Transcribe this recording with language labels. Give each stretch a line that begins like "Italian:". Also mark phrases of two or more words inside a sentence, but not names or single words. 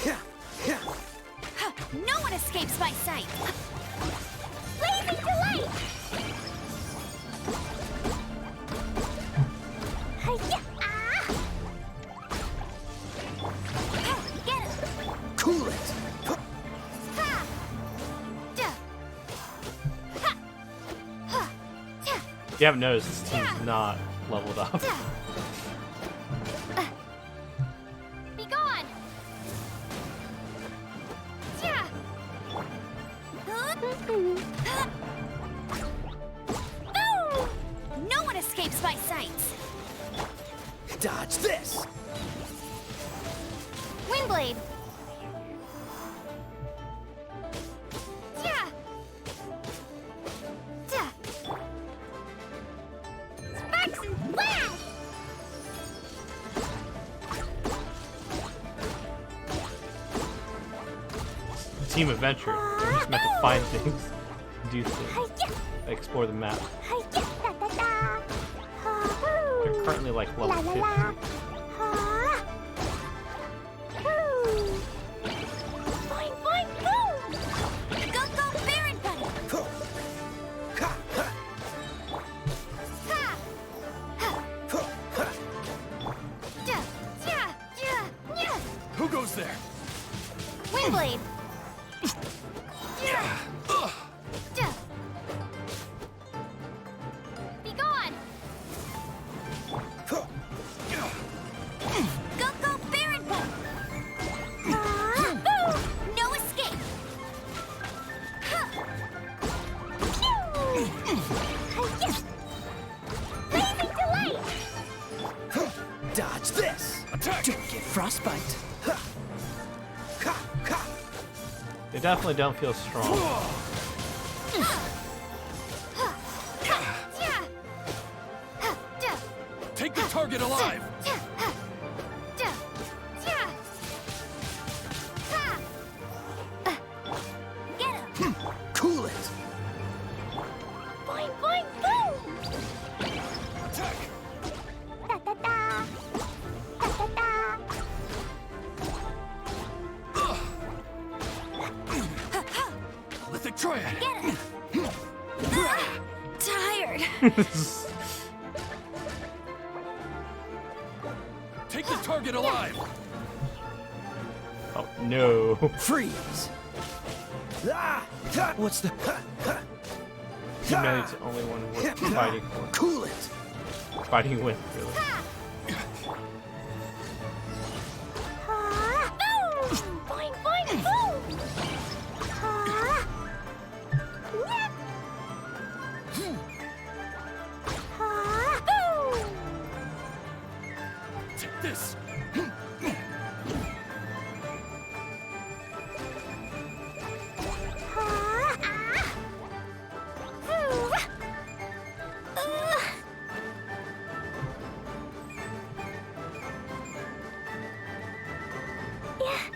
English: No one escapes my sight. Blazing delight. Hi-ya! Get him! Cool it! Ha! Duh. Ha! Ha! Ta! You haven't noticed this team's not leveled up. Be gone! Ta! Boom! No one escapes my sights. Dodge this! Windblade. Ta! Ta! Sparks and flash! Team adventure. We're just meant to find things, do things, Hi-ya! explore the map. Hi-ya! Da-da-da! Ha-hoo! They're currently like level La la 50. la! Ha! Hoo! Boing, boing, boom! Go, go, Baron Bunny! Ha! Da! Ta! Ja! Nya! Who goes there? Windblade. Da! Be gone! Go, go, Baron Bunny! Boom! No escape! Ha! Hi-ya! Blazing delight! Dodge this! Attack! Don't get frostbite! They definitely don't feel strong. Take the target alive! Get him! Cool it! Boing, boing, boom! Attack! Da-da-da! Da-da-da! Lithic Triad! Get him! Tired. Take the target alive! Oh no. Freeze! What's the... Teammate's the only one worth fighting for. Cool it! Fighting with, really. Ha! Boom! Boing, boing, boom! Ha! Nyah! Ha! Boom! Take this! Ha! Ah! Hoo! Yeah.